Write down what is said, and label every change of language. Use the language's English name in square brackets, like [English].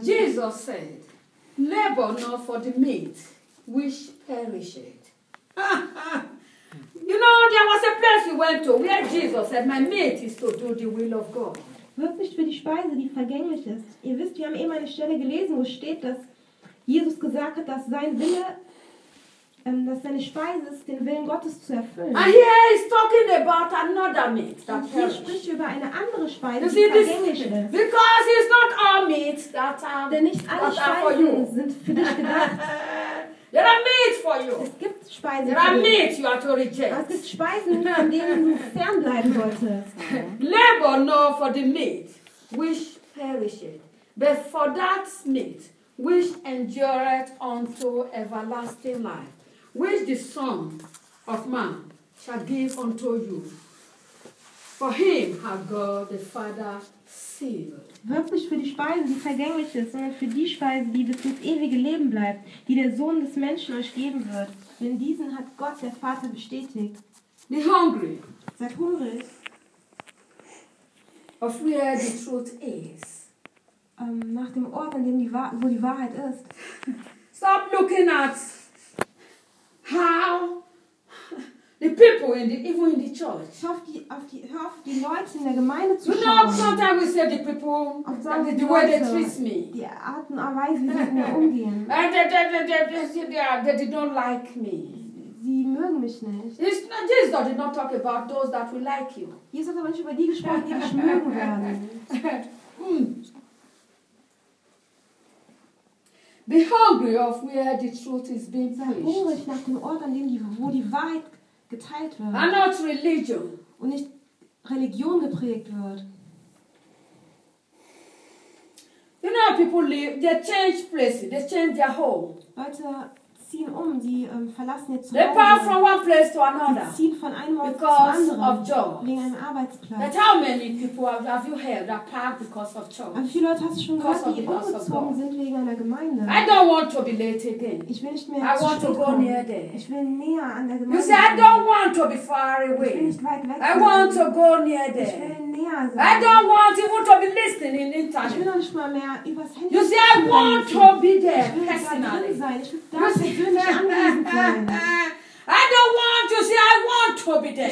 [English] Jesus said, "Labor not for the meat which perisheth." You know, there was a place we went to where Jesus said, "My meat is to do the will of God." [German] Wirkt nicht für die Speise, die vergänglich ist. Ihr wisst, wir haben eben eine Stelle gelesen, wo steht, dass Jesus gesagt hat, dass sein Wille dass seine Speise ist, den Willen Gottes zu erfüllen. [English] And here he's talking about another meat. [German] Und hier spricht über eine andere Speise, die vergänglich ist. [English] Because it's not all meat that [German] denn nicht alle Speisen sind für dich gedacht. [English] There are meat for you. [German] Es gibt Speisen [English] there are meat you are to reject. [German] Es gibt Speisen, von denen du fernbleiben solltest. [English] Labor not for the meat which perisheth, but for that meat which endureth unto everlasting life, which the Son of Man shall give unto you. For him hath God the Father sealed. [German] Wirkt nicht für die Speise, die vergänglich ist, sondern für die Speise, die bis ins ewige Leben bleibt, die der Sohn des Menschen euch geben wird. Denn diesen hat Gott der Vater bestätigt. [English] Be hungry. [German] Seid hungrig. [English] Of where the truth is. [German] Nach dem Ort, an dem die wo die Wahrheit ist. [English] Stop looking at how the people in the even in the church. [German] Hör auf die Leute in der Gemeinde zu schauen. [English] You know, sometimes we say the people, the way they treat me. [German] Die Art und Weise, wie sie mit mir umgehen. [English] They don't like me. [German] Sie mögen mich nicht. [English] Jesus did not talk about those that will like you. [German] Jesus hat aber nicht über die gesprochen, die dich mögen werden. [English] Be hungry of where the truth is being preached. [German] Sei hungrig nach dem Ort, an dem wo die Wahrheit geteilt wird. [English] And not religion. [German] Und nicht Religion geprägt wird. [English] You know, people live, they change places, they change their home. [German] Leute ziehen um, die verlassen jetzt. [English] They pass from one place to another. [German] Sie ziehen von einem Ort zum anderen. [English] Because of jobs. [German] Wegen einem Arbeitsplatz. [English] But how many people have you heard that park because of jobs? [German] Wie viele Leute hast du schon gehört, die umgezogen sind wegen einer Gemeinde? [English] I don't want to be late again. [German] Ich will nicht mehr. [English] I want to go near there. [German] Ich will näher an der Gemeinde. [English] You see, I don't want to be far away. [German] Ich will nicht weit weg. [English] I want to go near there. [German] Ich will näher sein. [English] I don't want even to be listening in internet. [German] Ich will nicht mal mehr übers Handy. [English] You see, I want to be there personally. [German] Ich will da sein. [English] I don't want to see, I want to be there.